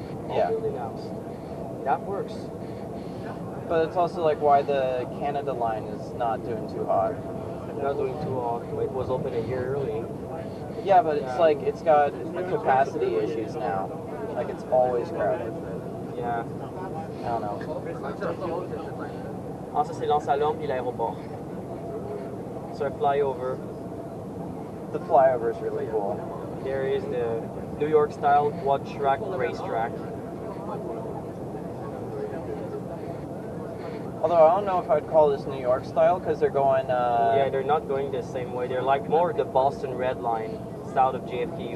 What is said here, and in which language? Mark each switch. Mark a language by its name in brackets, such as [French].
[English] Built in-house. That works. But it's also like why the Canada line is not doing too hot. Not doing too hot. It was open a year early. Yeah, but it's like it's got capacity issues now. Like it's always crowded. Yeah. I don't know. [French] Ah, ça c'est l'Ansalon puis l'aéroport. [English] So a flyover. The flyover is really cool. There is the New York style quad track racetrack. Although I don't know if I'd call this New York style because they're going. Yeah, they're not going the same way. They're like more the Boston Red Line, south of JFK.